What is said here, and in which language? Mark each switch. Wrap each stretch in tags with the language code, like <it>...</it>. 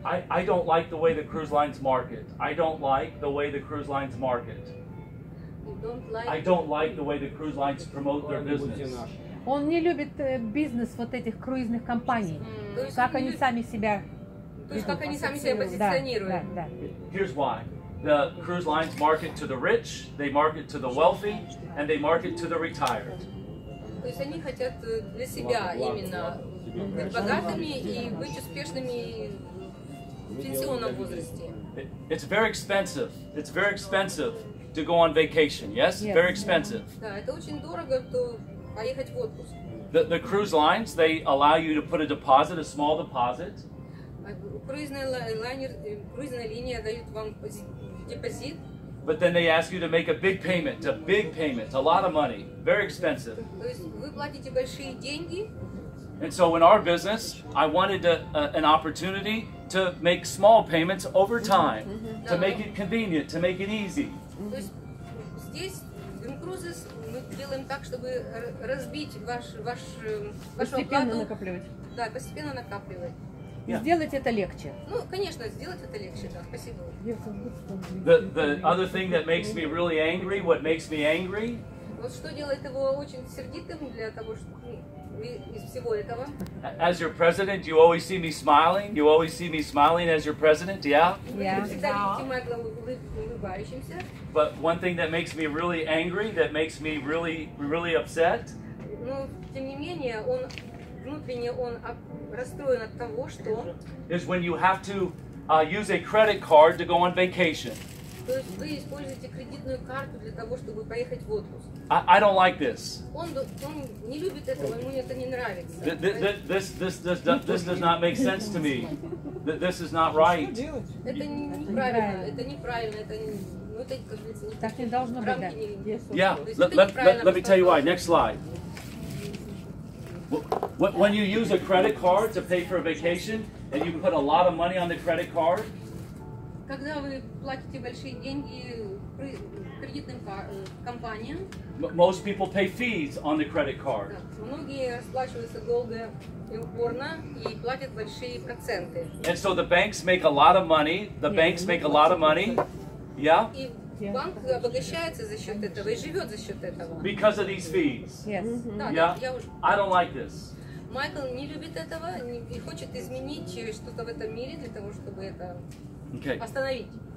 <en>I don't like the way the cruise lines market. I don't like the way the cruise lines market. I don't like the way the cruise lines promote their business.</en> <ru>Он не любит бизнес вот этих круизных компаний. Как они сами себя... То есть как они сами себя позиционируют. Да.</ru> <en>Here's why. The cruise lines market to the rich, they market to the wealthy, and they market to the retired. То есть они хотят для себя именно быть богатыми и быть успешными в пенсионном возрасте. It's very expensive. It's very expensive to go on vacation. Yes, very expensive.</en> <ru>Да, это очень дорого, то поехать в отпуск.</ru> <en>The cruise lines, they allow you to put a deposit, a small deposit.</en> <ru>Круизная линия дает вам депозит.</ru> <en>but then they ask you to make a big payment, a lot of money, very expensive.</en> <ru>То есть вы платите большие деньги.</ru> <en>And so in our business, I wanted an opportunity to make small payments over time, to make it convenient, to make it easy.</en> <ru>То есть здесь в InCruises мы делаем так, чтобы разбить вашу Постепенно оплату. накапливать. Да, постепенно накапливать. Сделать это легче. Ну, конечно, сделать это легче, да, спасибо.</ru> <en>The other thing that makes me really angry, what makes me angry,</en> <ru>Вот что делает его очень сердитым для того, что из всего этого.</ru> <en>as your president, you always see me smiling. You always see me smiling as your president, yeah?</en> <ru>Вы всегда видите Майкла улыбающимся.</ru> <en>But one thing that makes me really angry, that makes me really upset,</en> <ru>Но, тем не менее, внутренне он расстроен от того, что...</ru> <en>is when you have to use a credit card to go on vacation.</en> <ru>То есть вы используете кредитную карту для того, чтобы поехать в отпуск.</ru> <en>I don't like this.</en> <ru>Он не любит этого, ему это не нравится.</ru> <en>This does not make sense to me. This is not right.</en> <ru>Это неправильно, это, как говорится, Так не должно быть, да.</ru> <en>Yeah, let me tell you why. Next slide. When you use a credit card to pay for a vacation and you put a lot of money on the credit card,</en> <ru>когда вы платите большие деньги кредитным компаниям,</ru> <en>most people pay fees on the credit card.</en> <ru>многие расплачиваются долго и упорно и платят большие проценты.</ru> <en>And so the banks make a lot of money. The banks make a lot of money. Yeah?</en> <ru>И банк обогащается за счет этого и живет за счет этого.</ru> <en>Because of these fees. Yes.</en> <ru>Да,</ru> <en>Yeah?</en> <ru>я уже...</ru> <en>I don't like this.</en> <ru>Майкл не любит этого и хочет изменить что-то в этом мире для того, чтобы это остановить.</ru>